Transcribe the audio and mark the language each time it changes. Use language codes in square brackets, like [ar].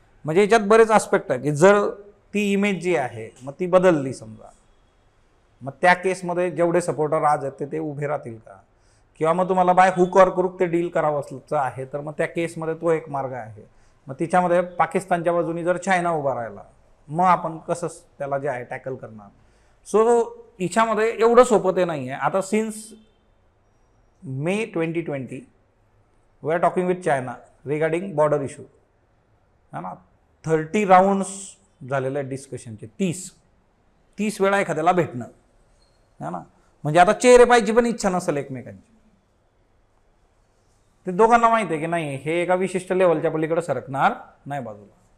[mr] म्हणजे याच्यात बरेच आस्पेक्ट आहे की जर ती इमेज जी आहे मग ती बदलली समजा, मग त्या केसमध्ये जेवढे सपोर्टर आज आहेत ते उभे राहतील का, किंवा मग तुम्हाला बाय हुक ऑर क्रूक ते डील करावं आहे, तर मग त्या केसमध्ये तो एक मार्ग आहे. मग तिच्यामध्ये पाकिस्तानच्या बाजूनी जर चायना उभा राहिला मग आपण कसं त्याला जे आहे टॅकल करणार. सो हिच्यामध्ये एवढं सोपं ते नाही आहे. [en] आता since May 2020 we are talking with China regarding border issue, है ना. [mr] 30 राऊंड्स झालेले आहेत डिस्कशनचे, 30 वेळा एखाद्याला भेटणं, है ना. म्हणजे आता चेहरे पाहिजे पण इच्छा नसेल एकमेकांची. ते दोघांना माहिती आहे की नाही हे एका विशिष्ट लेवलच्या पलीकडे सरकणार नाही बाजूला.